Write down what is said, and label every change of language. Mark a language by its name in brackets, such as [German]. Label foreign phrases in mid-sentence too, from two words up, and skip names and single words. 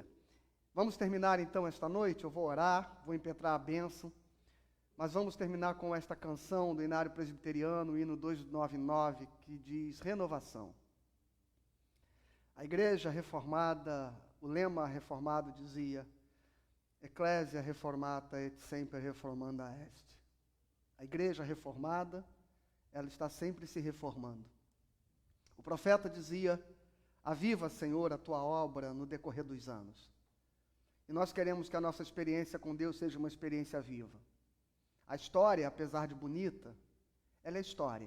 [Portuguese] Vamos terminar então esta noite, eu vou orar, vou impetrar a bênção, mas vamos terminar com esta canção do Inário Presbiteriano, o hino 299, que diz renovação. A igreja reformada, o lema reformado dizia, [Latin] Ecclesia reformata et sempre reformanda est. [Portuguese] A igreja reformada, ela está sempre se reformando. O profeta dizia, aviva, Senhor, a tua obra no decorrer dos anos. E nós queremos que a nossa experiência com Deus seja uma experiência viva. A história, apesar de bonita, ela é história.